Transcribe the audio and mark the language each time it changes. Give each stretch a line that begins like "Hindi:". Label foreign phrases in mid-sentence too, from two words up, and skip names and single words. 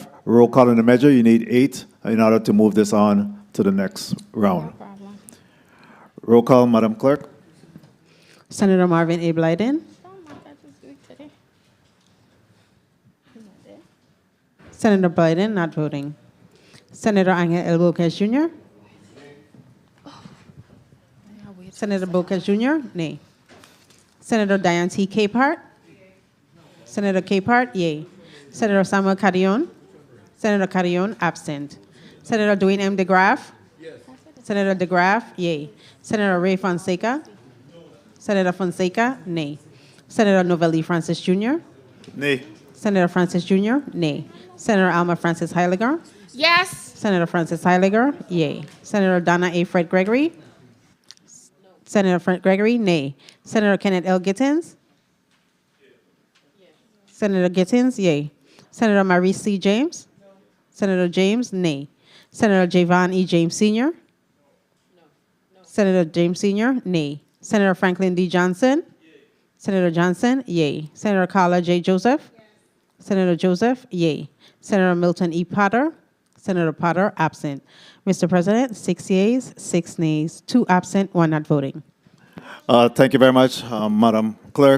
English: Roll call on the measure. You need 8 in order to move this on to the next round. Roll call, Madam Clerk. Senator Marvin A. Blyden. Senator Blyden, not voting. Senator Angel L. Bocas Jr. Senator Bocas Jr., nay. Senator Diane T. Capehart. Senator Capehart, yay. Senator Samuel Carrion. Senator Carrion, absent. Senator Dwayne M. DeGraff. Senator DeGraff, yay. Senator Ray Fonseca. Senator Fonseca, nay. Senator Novelli Francis Jr. Nay. Senator Francis Jr., nay. Senator Alma Francis Heiliger. Yes. Senator Francis Heiliger, yay. Senator Donna A. Fred Gregory. Senator Fred Gregory, nay. Senator Kenneth L. Gittins. Senator Gittins, yay. Senator Maurice C. James. Senator James, nay. Senator Javon E. James Sr. Senator James Sr., nay. Senator Franklin D. Johnson. Senator Johnson, yay. Senator Carla J. Joseph. Senator Joseph, yay. Senator Milton E. Potter. Senator Potter, absent. Mr. President, 6 yeas, 6 nays, 2 absent, 1 not voting. Thank you very much, Madam Clerk.